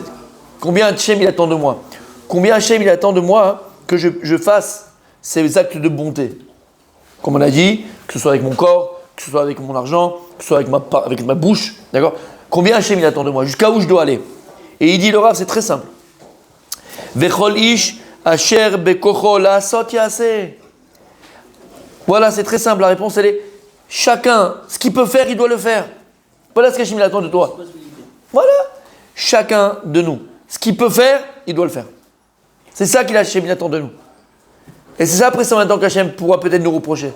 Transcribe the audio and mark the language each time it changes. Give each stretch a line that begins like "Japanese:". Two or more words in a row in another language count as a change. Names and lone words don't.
French: Combien Hachem il attend de moi? Combien Hachem il attend de moi que je fasse ces actes de bonté? Comme on a dit, que ce soit avec mon corps, que ce soit avec mon argent, que ce soit avec ma bouche, d'accord? Combien Hachem il attend de moi? Jusqu'à où je dois aller? Et il dit le Rav, c'est très simple.
Hebrew: וכל איש אשר בכוחו לעשות יעשה.
French: Voilà, c'est très simple. La réponse, elle est chacun, ce qu'il peut faire, il doit le faire. Voilà ce qu'Hachem il attend de toi. Voilà. Chacun de nous, ce qu'il peut faire, il doit le faire. C'est ça qu'il attend de nous. Et c'est ça après ça maintenant qu'Hachem pourra peut-être nous reprocher.